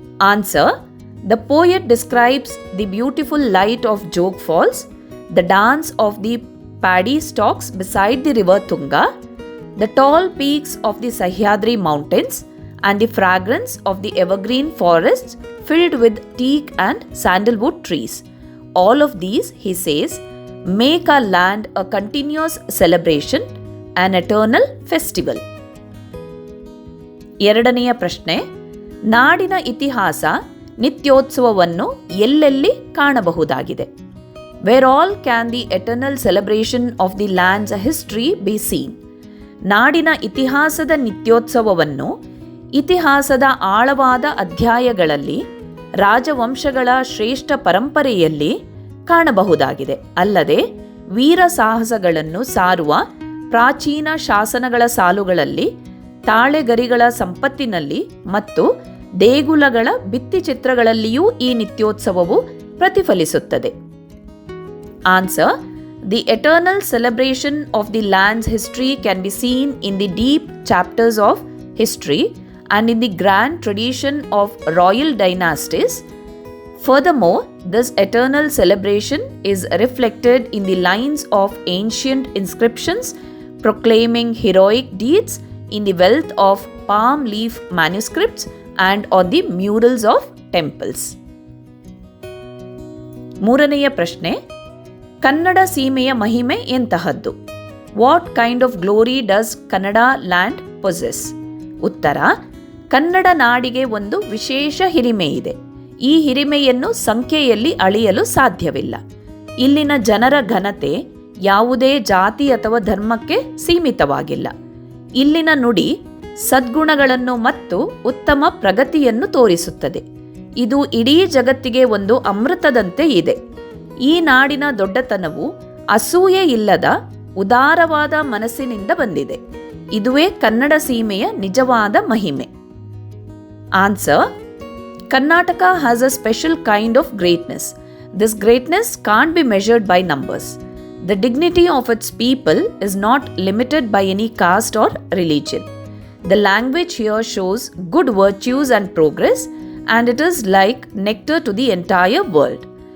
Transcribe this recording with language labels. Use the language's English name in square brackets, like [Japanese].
[English] Answer, the poet describes the beautiful light of Jog Falls, the dance of the paddy stacks beside the river Tunga, the tall peaks of the Sahyadri mountains and the fragrance of the evergreen forests filled with teak and sandalwood trees. All of these, he says, make our land a continuous celebration, an eternal festival. [Kannada] ಎರಡನೆಯ ಪ್ರಶ್ನೆ, ನಾಡಿನ ಇತಿಹಾಸ ನಿತ್ಯೋತ್ಸವವನ್ನು ಎಲ್ಲೆಲ್ಲಿ ಕಾಣಬಹುದಾಗಿದೆ? [English] Where all can the eternal celebration of the land's history be seen? [Kannada] ನಾಡಿನ ಇತಿಹಾಸದ ನಿತ್ಯೋತ್ಸವವನ್ನು ಇತಿಹಾಸದ ಆಳವಾದ ಅಧ್ಯಾಯಗಳಲ್ಲಿ, ರಾಜವಂಶಗಳ ಶ್ರೇಷ್ಠ ಪರಂಪರೆಯಲ್ಲಿ ಕಾಣಬಹುದಾಗಿದೆ. ಅಲ್ಲದೆ ವೀರ ಸಾಹಸಗಳನ್ನು ಸಾರುವ ಪ್ರಾಚೀನ ಶಾಸನಗಳ ಸಾಲುಗಳಲ್ಲಿ, ತಾಳೆಗರಿಗಳ ಸಂಪತ್ತಿನಲ್ಲಿ ಮತ್ತು ದೇಗುಲಗಳ ಭಿತ್ತಿಚಿತ್ರಗಳಲ್ಲಿಯೂ ಈ ನಿತ್ಯೋತ್ಸವವು ಪ್ರತಿಫಲಿಸುತ್ತದೆ. [English] Answer: the eternal celebration of the land's history can be seen in the deep chapters of history and in the grand tradition of royal dynasties. Furthermore, this eternal celebration is reflected in the lines of ancient inscriptions proclaiming heroic deeds, in the wealth of palm leaf manuscripts, and on the murals of temples. [Kannada] ಮೂರನೆಯ ಪ್ರಶ್ನೆ, ಕನ್ನಡ ಸೀಮೆಯ ಮಹಿಮೆ ಎಂತಹದ್ದು? [English] What kind of glory does Kannada land possess? [Kannada] ಉತ್ತರ: ಕನ್ನಡ ನಾಡಿಗೆ ಒಂದು ವಿಶೇಷ ಹಿರಿಮೆ ಇದೆ. ಈ ಹಿರಿಮೆಯನ್ನು ಸಂಖ್ಯೆಯಲ್ಲಿ ಅಳೆಯಲು ಸಾಧ್ಯವಿಲ್ಲ. ಇಲ್ಲಿನ ಜನರ ಘನತೆ ಯಾವುದೇ ಜಾತಿ ಅಥವಾ ಧರ್ಮಕ್ಕೆ ಸೀಮಿತವಾಗಿಲ್ಲ. ಇಲ್ಲಿನ ನುಡಿ ಸದ್ಗುಣಗಳನ್ನು ಮತ್ತು ಉತ್ತಮ ಪ್ರಗತಿಯನ್ನು ತೋರಿಸುತ್ತದೆ. ಇದು ಇಡೀ ಜಗತ್ತಿಗೆ ಒಂದು ಅಮೃತದಂತೆ ಇದೆ. ಈ ನಾಡಿನ ದೊಡ್ಡತನವು ಅಸೂಯೆ ಇಲ್ಲದ ಉದಾರವಾದ ಮನಸ್ಸಿನಿಂದ ಬಂದಿದೆ. ಇದುವೇ ಕನ್ನಡ ಸೀಮೆಯ ನಿಜವಾದ ಮಹಿಮೆ. [English] Answer: Karnataka has a special kind of greatness. This greatness can't be measured by numbers. The dignity of its people is not limited by any caste or religion. The language here shows good virtues and progress, and it is like nectar to the entire world.